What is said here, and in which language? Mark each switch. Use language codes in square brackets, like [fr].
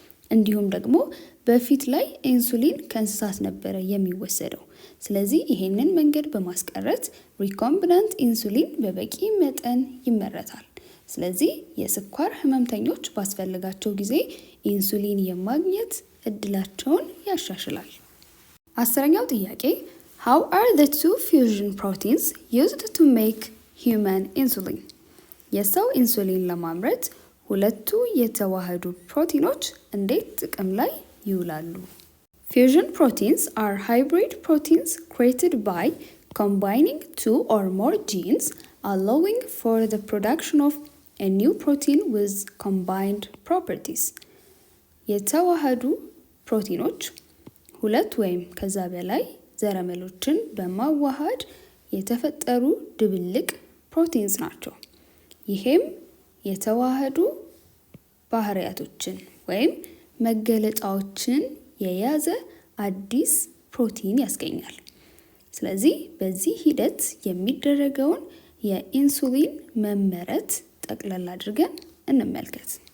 [am] እንዲሁም ደግሞ በፊት ላይ ኢንሱሊን ከእንስሳት ነበረ የሚወሰደው። ስለዚህ ይሄንን መንገድ በማስቀረት ሪኮምቢናንት ኢንሱሊን በበቂ መጠን ይመረታል። ስለዚህ የስኳር ህመምተኞች ባስፈልጋቸው ጊዜ ኢንሱሊን የማግኘት እድላቸውን ያሻሽላል። 10ኛው ጥያቄ [en] How are the two fusion proteins used to make human insulin? [am] የሰው ኢንሱሊን ለማምረት ሁለቱ የተዋሃዱ ፕሮቲኖች እንዴት ጥቅም ላይ ይውላሉ? [en] Fusion proteins are hybrid proteins created by combining two or more genes, allowing for the production of a new protein with combined properties. [am] የተዋሃዱ ፕሮቲኖች ሁለት ወይም ከዛ በላይ ዘረመሎችን በማዋሃድ የተፈጠሩ ድብልቅ ፕሮቲንስ ናቸው። ይሄም የተዋሃዱ ባህሪያቶችን ወይም መገለጫዎችን የያዘ አዲስ ፕሮቲን ያስገኛል። ስለዚህ በዚህ ሂደት የሚደረገውን የኢንሱሊን መመረት ጠቅለል አድርገን እንመልከት።